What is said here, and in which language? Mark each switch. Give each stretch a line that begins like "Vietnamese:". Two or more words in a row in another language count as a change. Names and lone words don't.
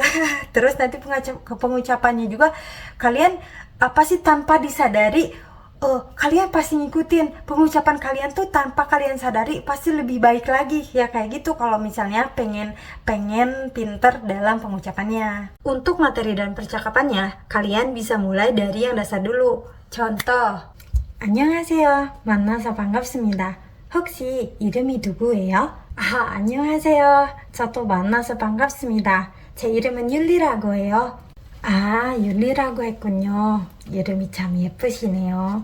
Indonesian: Terus nanti pengucapannya juga kalian apa sih, tanpa disadari, kalian pasti ngikutin pengucapan kalian tuh tanpa kalian sadari, pasti lebih baik lagi ya kayak gitu kalau misalnya pengen pengen pinter dalam pengucapannya. Untuk materi dan percakapannya, kalian bisa mulai dari yang dasar dulu. Contoh,
Korean: 안녕하세요. 만나서 반갑습니다. 혹시 이름이 누구예요? 아, 안녕하세요. 저도 만나서 반갑습니다. 제 이름은 율리라고 해요. 아, 율리라고 했군요. 이름이 참 예쁘시네요.